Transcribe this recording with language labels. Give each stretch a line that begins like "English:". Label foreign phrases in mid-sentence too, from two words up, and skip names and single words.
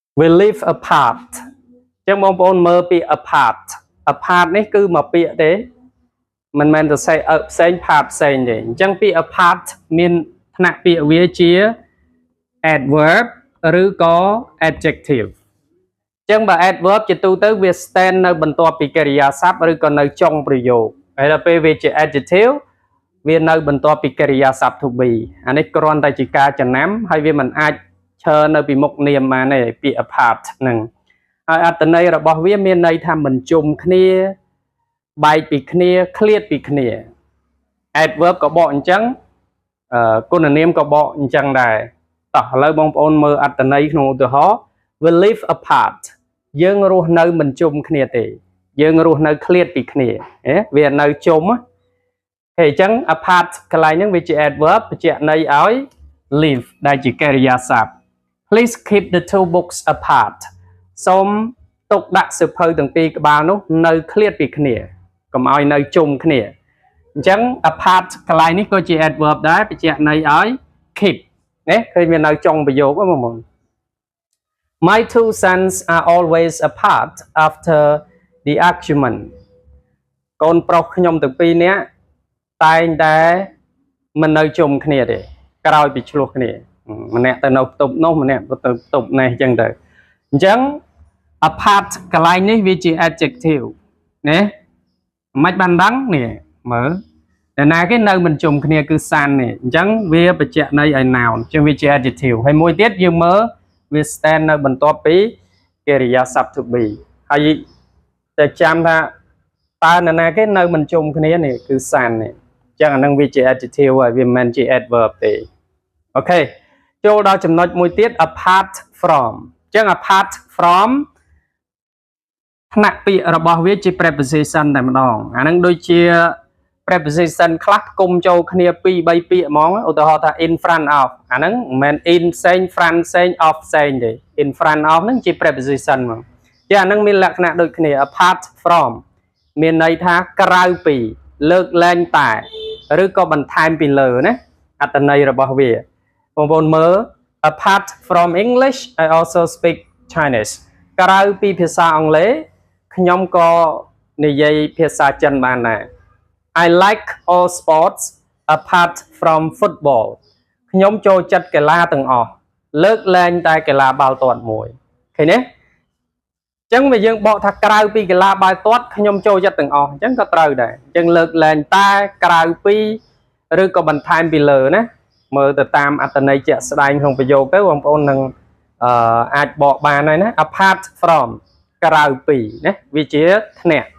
English: we live apart
Khmer: ចឹងបងប្អូនមើលពាក្យ apart នេះគឺមកពាក្យទេមិនមែនទៅផ្សេង part ផ្សេងទេអញ្ចឹងពាក្យ apart មានថ្នាក់ពាក្យវាជា adverb ឬក៏ adjective ចឹងបើ adverb ជាទូទៅវា stand នៅបន្ទាប់ពីកិរិយាសព្ទឬក៏នៅចុងប្រ យោគហើយដល់ពេលវាជា adjective វានៅបន្ទាប់ពីកិរិយាសព្ទ
English: to be
Khmer: អានេះគ្រាន់តែជាការចំណាំហើយវាមិនអាចឈរនៅពីមុខនាមបានទេពាក្យ apart ហ្នឹង ហើយអត្ថន័យរបស់វាមានន័យថាមិនជុំគ្នាបែកពីគ្នាឃ្លាតពីគ្នា adverb ក៏បកអញ្ចឹងគុណនាមក៏បកអញ្ចឹងដែរតោះឥ ឡូវបងប្អូនមើលអត្ថន័យក្នុងឧទាហរណ៍
English: we live apart
Khmer: យើងរស់នៅមិនជុំគ្នាទេយើងរស់នៅ ឃ្លាតពីគ្នាវានៅជុំអញ្ចឹង apart កន្លែងហ្នឹងវាជា adverb បញ្ជាក់ន័យឲ្យ live ដែលជាកិរិយាសព្ទ
English: please keep the two books apart
Khmer: សូមទុកដាក់សៀវភៅទាំងពីរក្បាលនោះនៅឃ្លាតពីគ្នាកុំឲ្យនៅជុំគ្នាអញ្ចឹង apart កន្លែងនេះក៏ជា adverb ដែរបញ្ជាក់ន័យឲ្យ keep ណាឃើញវានៅចុងប្រយោគហ្នឹងបង
English: My two sons are always apart after the argument
Khmer: កូនប្រុសខ្ញុំទាំងពីរនាក់តែងតែមិននៅជុំគ្នាទេក្រោយពីឆ្លោះគ្នាម្នាក់ទៅនៅផ្ទប់នោះម្នាក់ទៅផ្ទប់នេះអញ្ចឹងទៅអញ្ចឹង apart កន្លែងនេះវាជា adjective ណាមិនបានដឹងនេះមើលតែណាគេនៅមិនជុំគ្នាគឺ son នេះអញ្ចឹងវាបញ្ជាក់ន័យឲ្យ noun អញ្ចឹងវាជា adjective ហើយមួយទៀតយើង មើលវា stand នៅបន្ទាប់ពីកិរិយាសព្ទ
English: to be
Khmer: ហើយតែចាំថាតើនរណាគេនៅមិនជុំគ្នានេះគឺ son នេះអញ្ចឹងអានឹងវាជា adjective ហើយវាមិនមែនជា adverb ទេអូខេចូលដល់ចំណុចមួយទៀត
English: apart from
Khmer: អញ្ចឹង
English: apart from
Khmer: ថ្នាក់ពាក្យរបស់វាជា preposition តែ ម្ដងអានឹងដូចជា preposition ខ្លះគុំចូលគ្នា2 3ពាក្យហ្មងឧទាហរណ៍ថា
English: in front of
Khmer: អាហ្នឹងមិនមែន in ផ្សេង front ផ្សេង of ផ្សេងទេ
English: in front of
Khmer: ហ្នឹងជា preposition ហ្មងចាអាហ្នឹង មានលក្ខណៈដូចគ្នា
English: apart from
Khmer: មានន័យថាក្រៅពីលើកលែងតែឬក៏បន្ថែមពីលើណាអត្ថន័យរបស់វាបងប្អូនមើល
English: apart from English I also speak Chinese
Khmer: ក្រៅពីភាសាអង់គ្លេសខ្ញុំក៏និយាយភាសាចិនបានដែរ
English: I like all sports apart from football
Khmer: ខ្ញុំចូលចិត្តកីឡាទាំងអស់លើកលែងតែកីឡាបាល់ទាត់មួយឃើញទេអញ្ចឹងយើងបកថាក្រៅពីកីឡាបាល់ទាត់ខ្ញុំចូលចិត្តទាំងអស់អញ្ចឹងក៏ត្រូវដែរអញ្ចឹងលើកលែងតែក្រៅពីឬក៏បន្ថែមពីលើណាមើលទៅតាមអត្ថន័យជាក់ស្ដែងក្នុងប្រយោគទៅបងប្អូននឹងអាចបកបានហើយណា
English: apart from
Khmer: ក្រៅពីណាវាជាថ្នាក់